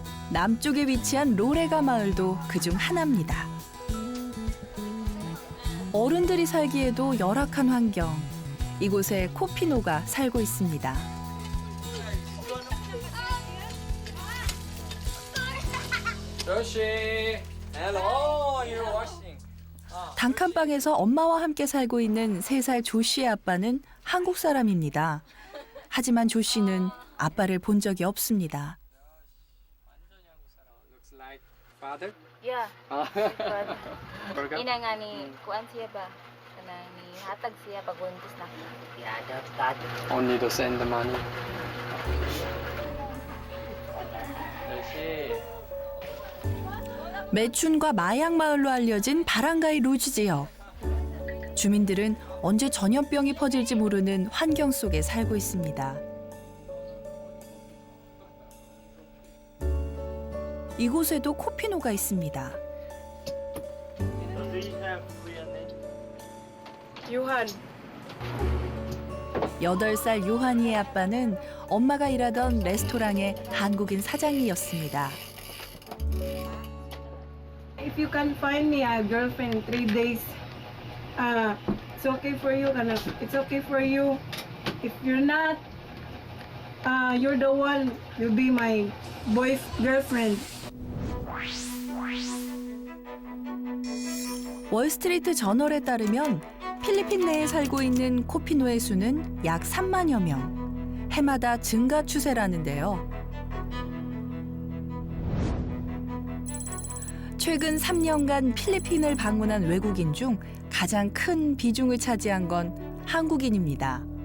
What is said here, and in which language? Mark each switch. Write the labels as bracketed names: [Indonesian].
[Korean] 남쪽에 위치한 로레가 마을도 그중 하나입니다. 어른들이 살기에도 열악한 환경. 이곳에 코피노가 살고 있습니다. [English] 조시, hello, you're washing. [Korean] 단칸방에서 엄마와 함께 살고 있는 3살 조 씨의 아빠는 한국 사람입니다. 하지만 조 씨는 아빠를 본 적이 없습니다. [English] Looks like father. Yeah, but Burger. [Cebuano] ina nga ni kuan siya ba? Kanang ni hatag siya pag buntis na. [English] Yeah, that. Only to send the money. [Korean] 조시. 매춘과 마약 마을로 알려진 바랑가이 루즈 지역. 주민들은 언제 전염병이 퍼질지 모르는 환경 속에 살고 있습니다. 이곳에도 코피노가 있습니다. 요한. 8살 요한이의 아빠는 엄마가 일하던 레스토랑의 한국인 사장이었습니다. [English] If you can find me a girlfriend in 3 days, it's okay for you. It's okay for you. If you're not, you're the one. You'll be my boy's girlfriend. [Korean] 월스트리트 저널에 따르면 필리핀 내에 살고 있는 코피노의 수는 약 3만여 명. 해마다 증가 추세라는데요. 최근 3년간 필리핀을 방문한 외국인 중 가장 큰 비중을 차지한 건 한국인입니다.